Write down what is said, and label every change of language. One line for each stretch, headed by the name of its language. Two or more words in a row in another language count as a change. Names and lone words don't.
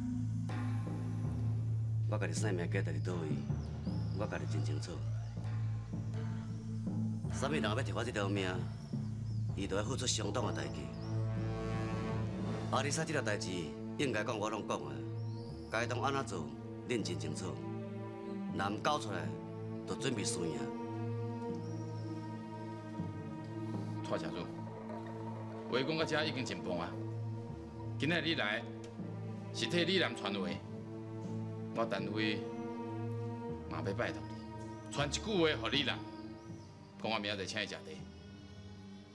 Min Nan Chinese: 我家己生命价值伫倒位，我家己真清楚。啥物人要摕我这条命，伊就要付出相当的代价。阿里莎这条代志，应该讲我拢讲啊，该当安怎做，恁真清楚。若毋交出来，就准备输赢。蔡社主，话讲到这已经真棒啊！今日你来是替李楠传话，我陈辉嘛要拜托你，传一句话给李楠，讲我明仔载请伊食茶。